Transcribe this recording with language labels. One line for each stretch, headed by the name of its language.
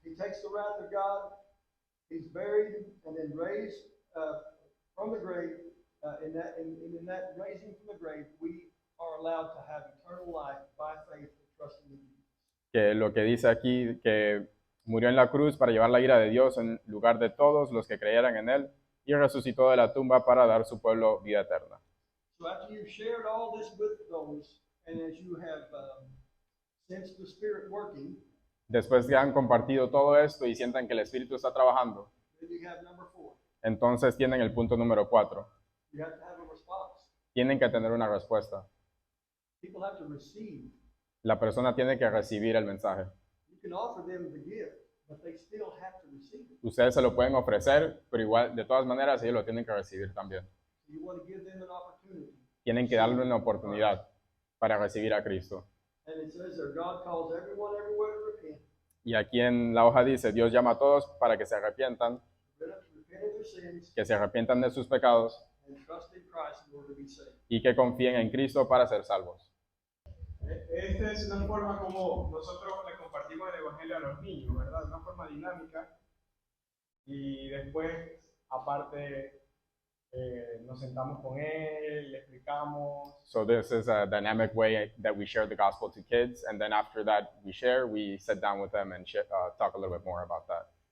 English: He takes the wrath of God. He's buried and then raised from the grave. In that raising from the grave, we are allowed to have eternal life by faith and trusting in Jesus.
Spanish: Que lo que dice aquí, que murió en la cruz para llevar la ira de Dios en lugar de todos los que creyeran en él, y resucitó de la tumba para dar a su pueblo vida eterna.
English: So after you've shared all this with those, and as you have sensed the Spirit working,
Spanish: después que han compartido todo esto y sientan que el Espíritu está trabajando,
English: then you have number 4.
Spanish: entonces tienen el punto número 4.
English: You have to have a response.
Spanish: Tienen que tener una respuesta.
English: People have to receive.
Spanish: La persona tiene que recibir el mensaje.
English: You can offer them the gift, but they still have to receive it.
Spanish: Ustedes se lo pueden ofrecer, pero igual, de todas maneras, ellos lo tienen que recibir también.
English: So you want to give them an opportunity.
Spanish: Tienen que darle una oportunidad para recibir a Cristo.
English: And it says there, God calls everyone everywhere to repent.
Spanish: Y aquí en la hoja dice, Dios llama a todos para que se arrepientan,
English: Repent of their sins
Spanish: que se arrepientan de sus pecados
English: and trust in Christ in order to be saved.
Spanish: y que confíen en Cristo para ser salvos. Esta es una forma como nosotros le compartimos el Evangelio a los niños, ¿verdad? Una forma dinámica. Y después, aparte, nos sentamos con él, le explicamos.
English: So this is a dynamic way that we share the gospel to kids, and then after that we sit down with them and talk a little bit more about that.